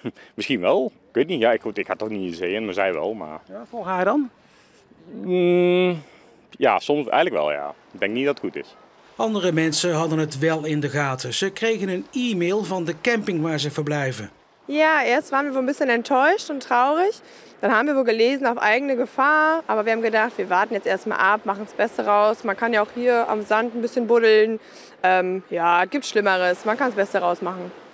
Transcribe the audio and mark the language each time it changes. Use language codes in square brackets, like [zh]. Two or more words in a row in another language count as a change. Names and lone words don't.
[nl] Misschien wel. Ik weet niet. Ja, ik ga toch niet in de zee in, maar zij wel. Maar... Ja, voor haar dan? Ja, soms eigenlijk wel, ja. Ik denk niet dat het goed is. Andere mensen hadden het wel in de gaten. Ze kregen een e-mail van de camping waar ze verblijven. [de] Ja, eerst waren wir wohl ein bisschen enttäuscht und traurig. Dann haben wir wohl gelesen auf eigene Gefahr. Aber wir haben gedacht, wir warten jetzt erstmal ab, machen das Beste raus. Man kann ja auch hier am Sand ein bisschen buddeln. Ja, es gibt Schlimmeres. Man kann das Beste rausmachen.